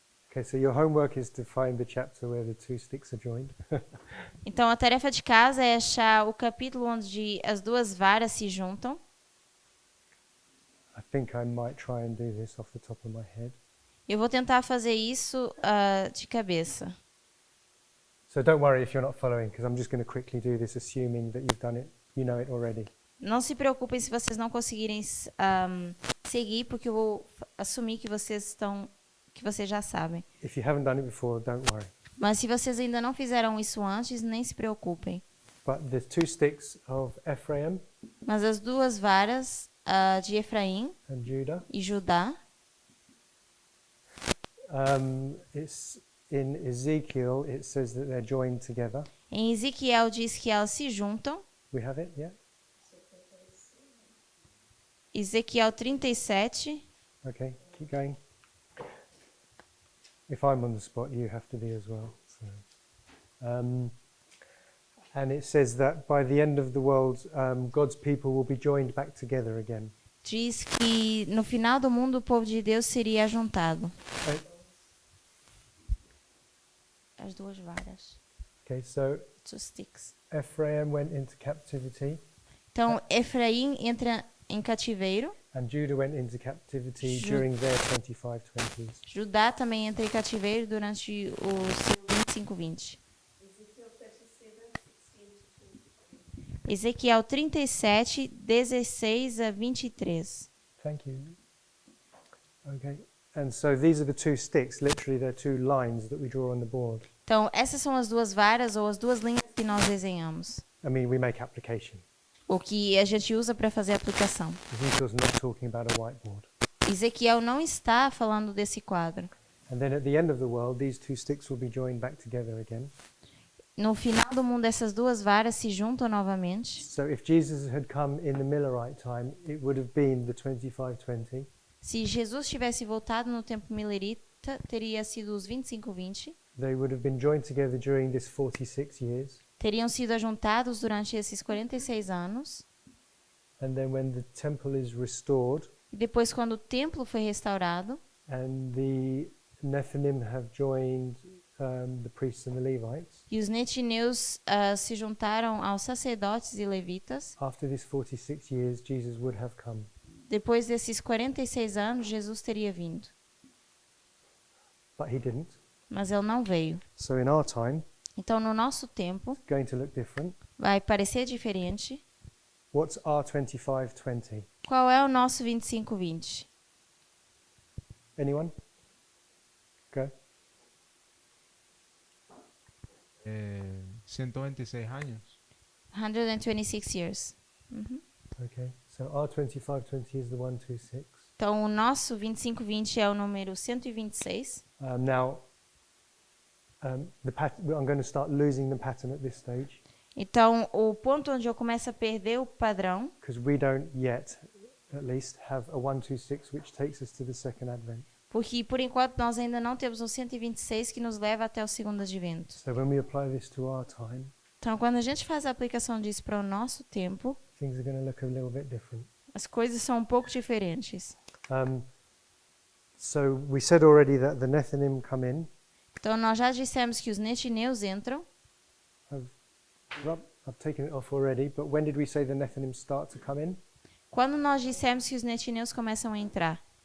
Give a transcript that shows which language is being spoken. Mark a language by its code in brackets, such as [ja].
[en] Okay, so your homework is to find the chapter where the two sticks are joined. [pt] Então, a tarefa de casa é achar o capítulo onde as duas varas se juntam. [en] I think I might try and do this off the top of my head. [pt] Eu vou tentar fazer isso de cabeça. [en] So don't worry if you're not following, because I'm just going to quickly do this, assuming that you've done it, you know it already. [pt] Não se preocupem se vocês não conseguirem seguir, porque eu vou assumir que vocês já sabem. [en] If you haven't done it before, don't worry. [pt] Mas se vocês ainda não fizeram isso antes, nem se preocupem. [en] But the two sticks of Ephraim [pt] Mas as duas varas de Efraim [en] and Judah, [pt] e Judá, [en] it's in Ezekiel, it says that they're joined together. [pt] em Ezequiel diz que elas se juntam. [en] We have it, yeah? [pt] Ezequiel 37. [en] Okay, keep going. If I'm on the spot, you have to be as well. So, and it says that by the end of the world, God's people will be joined back together again. [pt] Diz que no final do mundo o povo de Deus seria ajuntado. As duas varas. [en] Okay, so Two sticks. Ephraim went into captivity, [pt] Então, Efraim entra em cativeiro. [en] and Judah went into captivity [pt] Ju- [en] during their 25-20s. [pt] Judá também entra em cativeiro durante os seus 25-20. Ezequiel 37, 16 a 23. [en] Thank you. Okay, and so these are the two sticks. Literally, they're two lines that we draw on the board. [pt] Então, essas são as duas varas ou as duas linhas que nós desenhamos. [en] I mean, we make application. [pt] O que a gente usa para fazer a aplicação. [en] Ezekiel's not talking about a whiteboard. [pt] Ezequiel não está falando desse quadro. [en] And then at the end of the world, these two sticks will be joined back together again. [pt] No final do mundo, essas duas varas se juntam novamente. [en] So if Jesus had come in the Millerite time, it would have been the 25-20. [pt] Se Jesus tivesse voltado no tempo milerita, teria sido os 25-20. [en] They would have been joined together during this 46 years. [pt] Teriam sido ajuntados durante esses 46 anos. [en] And then when the temple is restored [pt] E depois, quando o templo foi restaurado, [en] and the Nephilim have joined the priests and the Levites, [pt] e os netineus se juntaram aos sacerdotes e levitas, [en] after this 46 years, Jesus would have come. [pt] depois desses 46 anos, Jesus teria vindo. [en] But he didn't. [pt] Mas ele não veio. [en] So in our time, [pt] Então, no nosso tempo, [en] it's going to look different. [pt] vai parecer diferente. [en] What's our 25-20? [pt] Qual é o nosso 25-20? [en] Anyone? Go. [pt] 126 años. [en] 126 years. Okay. So our 25-20 is the 126. [pt] Então, o nosso 25-20 é o número 126. [en] Now, I'm going to start losing the pattern at this stage [pt] Então, o ponto onde eu começo a perder o padrão, [en] because we don't yet, at least, have a 126 which takes us to the second advent. [pt] porque por enquanto nós ainda não temos um 126 que nos leva até o segundo advento. [en] So when we apply this to our time, [pt] Então, quando a gente faz a aplicação disso para o nosso tempo, [en] things are going to look a little bit different. [pt] as coisas são um pouco diferentes. [en] So we said already that the Nephilim come in. [pt] Então, nós já dissemos que os netineus entram. [en] I've taken it off already, but when did we say the Nephilim start to come in? [pt] Quando nós dissemos que os netineus começam a entrar?